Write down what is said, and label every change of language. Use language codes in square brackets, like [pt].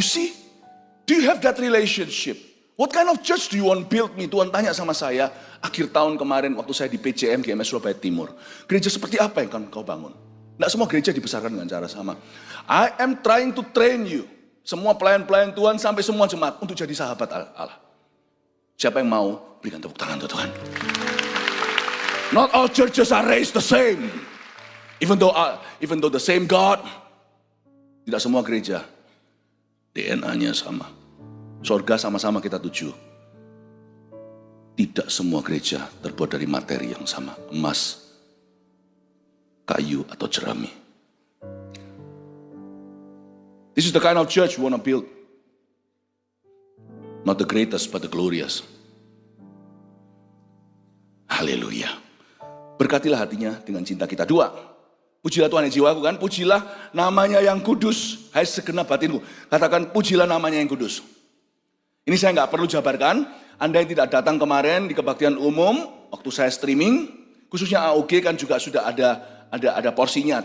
[en] You see, do you have that relationship? What kind of church do you want build me? [id] Tuhan tanya sama saya, akhir tahun kemarin waktu saya di PCM GMS Surabaya Timur. Gereja seperti apa yang akan kau bangun? Tidak semua gereja dibesarkan dengan cara sama. [en] I am trying to train you. [id] Semua pelayan-pelayan Tuhan sampai semua jemaat untuk jadi sahabat Allah. Siapa yang mau berikan tepuk tangan untuk Tuhan? [en] Not all churches are raised the same. Even though the same God, [id] tidak semua gereja DNA-nya sama. Sorga sama-sama kita tuju. Tidak semua gereja terbuat dari materi yang sama. Emas, kayu, atau jerami. [en] This is the kind of church we want to build. Not the greatest, but the glorious. [id] Haleluya. Berkatilah hatinya dengan cinta kita. 2. Pujilah Tuhan yang jiwaku kan. Pujilah namanya yang kudus. Hai segenap batinku. Katakan pujilah namanya yang kudus. Ini saya nggak perlu jabarkan. Anda yang tidak datang kemarin di kebaktian umum, waktu saya streaming, khususnya AOG kan juga sudah ada porsinya.